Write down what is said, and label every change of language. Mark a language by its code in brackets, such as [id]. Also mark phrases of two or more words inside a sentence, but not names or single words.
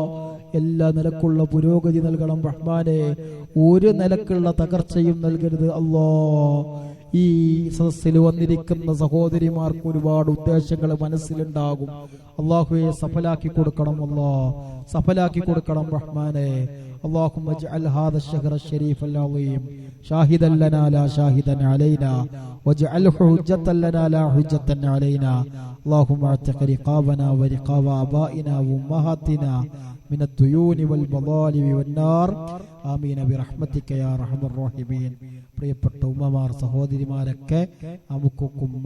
[ml] എല്ലാ നിലക്കുള്ള പുരോഗതി നൽകണം റഹ്മാനേ. ഒരു നിലക്കുള്ള തകർച്ചയും നൽകരുത് അല്ലാഹ്. ഈ സദസ്സിൽ വന്നിരിക്കുന്ന സഹോദരിമാർക്ക് ഒരുപാട് ഉദ്ദേശങ്ങൾ മനസ്സിലുണ്ടാകും. അല്ലാഹുവേ, സഫലാക്കി കൊടുക്കണം അല്ലാഹ്, സഫലാക്കി കൊടുക്കണം റഹ്മാനേ. [ar] اللهم اجعل هذا الشهر الشريف العظيم شاهدا لنا لا شاهدا علينا واجعله حجة لنا لا حجة علينا. اللهم اعتق رقابنا ورقاب آبائنا وأمهاتنا من الديون والمظالم والنار آمين برحمتك يا أرحم الراحمين. [ml] പ്രിയപ്പെട്ട ഉമ്മമാർ, സഹോദരിമാരൊക്കെ നമുക്കും